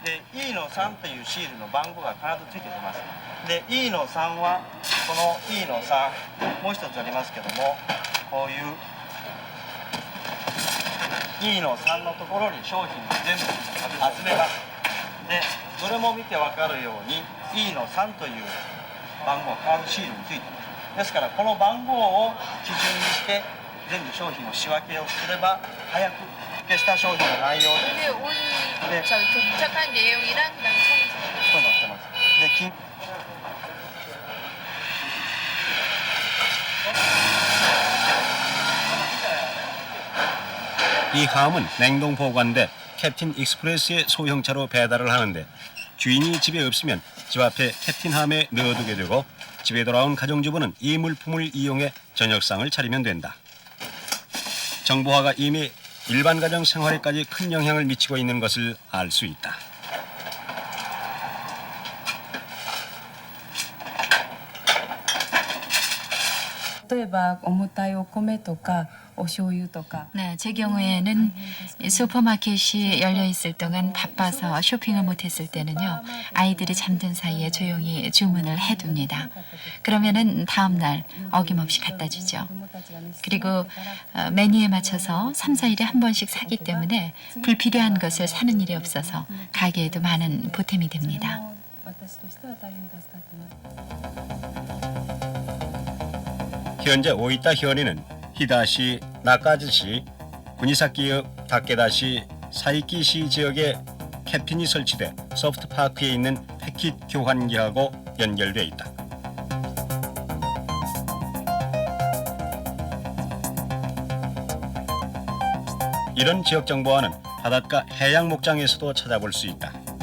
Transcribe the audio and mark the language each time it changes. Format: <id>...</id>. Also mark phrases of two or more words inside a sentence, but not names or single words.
<ja>で E の3というシールの番号が必ずついてきます。で E の3はこの E の3もう一つありますけども、こういう E の3のところに商品を全部集めます。でどれも見て分かるように E の3という番号が必ずシールについています。ですからこの番号を基準にして全部商品を仕分けをすれば早く消した商品の内容で</ja> <ko>오늘 네. 저희 도착한 내용이랑 그다음에 청소.</ko> <ja>こうなってます。で金</ja> <ko>이 함은 냉동 보관돼 캡틴 익스프레스의 소형차로 배달을 하는데 주인이 집에 없으면 집 앞에 캡틴 함에 넣어두게 되고 집에 돌아온 가정주부는 이 물품을 이용해 저녁상을 차리면 된다. 정보화가 이미 일반 가정 생활에까지 큰 영향을 미치고 있는 것을 알 수 있다.</ko> <ja>例えば重たいお米とかお醤油とか</ja> <ko>네, 제 경우에는 슈퍼마켓이 열려 있을 동안 바빠서 쇼핑을 못했을 때는요, 아이들이 잠든 사이에 조용히 주문을 해둡니다. 그러면은 다음 날 어김없이 갖다 주죠. 그리고 메뉴에 맞춰서 3, 4일에 한 번씩 사기 때문에 불필요한 것을 사는 일이 없어서 가게에도 많은 보탬이 됩니다.</ko> <ja>私としては大変助かってます。</ja> <ko>현재 오이타 현이는 히다시, 나카즈시, 구니사키역, 다케다시, 사이키시 지역에 캡틴이 설치돼 소프트파크에 있는 패킷 교환기하고 연결돼 있다. 이런 지역 정보화는 바닷가 해양 목장에서도 찾아볼 수 있다.</ko>